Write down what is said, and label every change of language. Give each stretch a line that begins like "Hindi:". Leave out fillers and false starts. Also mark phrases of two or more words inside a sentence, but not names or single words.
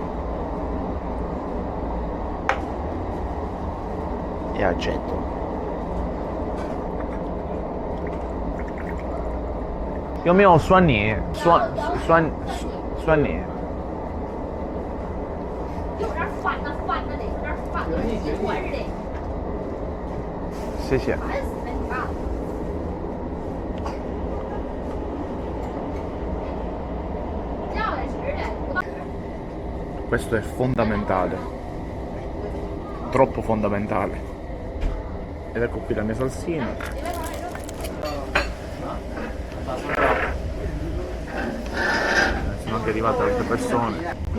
Italian: E aceto. Io mi ho
Chinese: 酸泥 酸泥 谢谢。
Italian: Questo è fondamentale, troppo fondamentale. Ed ecco qui la mia salsina. Sono anche arrivate altre persone.